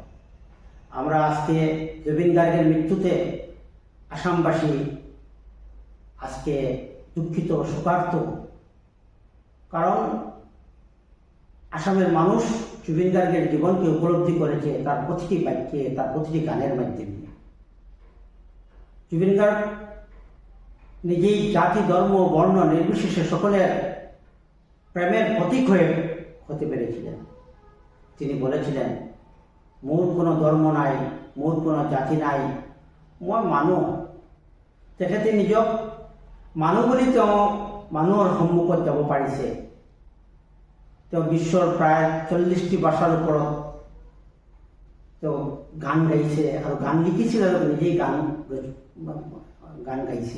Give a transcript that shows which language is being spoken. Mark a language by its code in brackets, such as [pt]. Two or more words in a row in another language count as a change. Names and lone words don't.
[bn] আমরা আজকে জুবিন গার্গের মৃত্যুতে আসামবাসী আজকে দুঃখিত, শোকার্ত, কারণ আসামের মানুষ জুবিন গার্গের জীবনকে উপলব্ধি করেছে তার প্রতিটি বাক্যে, তার প্রতিটি গানের মাধ্যমে। জুবিন গার্গ নিজেই জাতি, ধর্ম, বর্ণ নির্বিশেষে সকলের প্রেমের প্রতীক হতে পেরেছিলেন। তিনি বলেছিলেন, [as] মোর কোনো ধর্ম নাই, মোর কোনো জাতি নাই, মই মানুহ। তেখেতে নিজক মানুহ বুলি তেওঁ মানুহৰ সন্মুখত যাব পাৰিছে। তেওঁ বিশ্বৰ প্ৰায় 40টি ভাষাৰ ওপৰত তেওঁ গান গাইছে আৰু গান লিখিছিল আৰু নিজেই গান গাইছে।